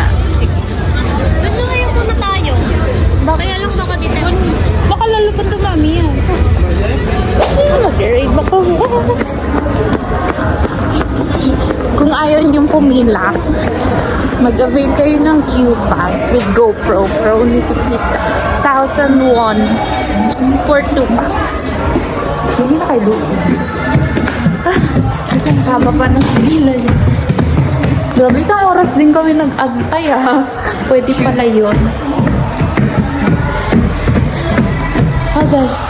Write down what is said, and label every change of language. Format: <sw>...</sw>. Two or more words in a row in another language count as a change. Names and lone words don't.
<tl>Doon na ngayon muna tayo. Kaya lang baka dito. Baka lalo pa dumami yan. Mag-rave ako. Kung ayaw niyong pumila, mag-avail kayo ng Q-Pass</tl> <en>with GoPro for only 60,000 won for 2 packs.</en> <tl>Hindi na kayo doon. Kasi ang haba pa ng pila niya. Grabe, isang oras din kami nag-antay Pwede pala yun. Okay.</tl>